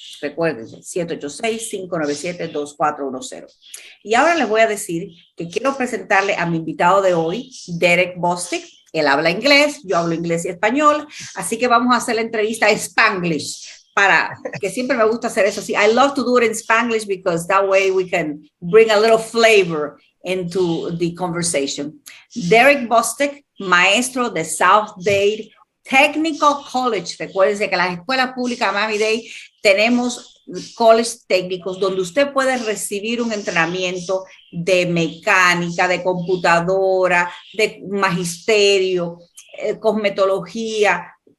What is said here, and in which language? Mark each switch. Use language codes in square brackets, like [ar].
[es] Recuérdense, 786-597-2410. Y ahora les voy a decir que quiero presentarle a mi invitado de hoy, Derek Bostic. Él habla inglés, yo hablo inglés y español, así que vamos a hacer la entrevista en Spanglish, que siempre me gusta hacer eso. [en] Sí, I love to do it in Spanglish because that way we can bring a little flavor into the conversation. [es] Derek Bostic, maestro de South Dade Technical College. Recuérdense que las escuelas públicas de Miami-Dade tenemos college técnicos donde usted puede recibir un entrenamiento de mecánica, de computadora, de magisterio, cosmetología.